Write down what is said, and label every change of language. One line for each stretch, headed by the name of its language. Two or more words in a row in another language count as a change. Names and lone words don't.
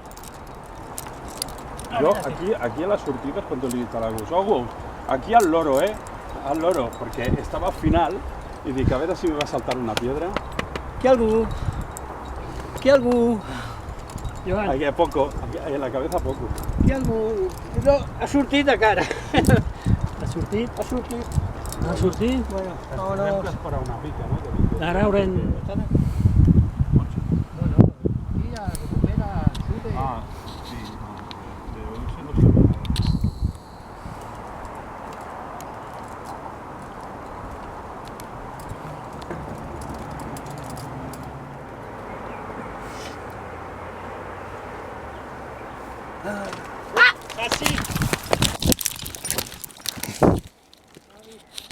Catalan: Jo aquí a les sortides, quan li he dit a l'Agus, aquí al loro, al loro, perquè estava al final i dic, a veure si me va saltar
Spanish: una piedra.
Catalan: ¿Qué algú? ¿Qué algú? Joan,
Spanish: Aquí a poco, aquí, en la cabeza poco.
Catalan: ¿qué algú? No, ha sortit de cara. Ha sortit? Ha sortit. Ha sortit?
Spanish: Bueno, vámonos.
Catalan: Esperar una mica, no? Ara haurem...
Spanish: Aquí ya recupera, sube. Ah, sí, no. Pero ese no sirve nada.
Catalan: Quasi. T'ha donat, Joan?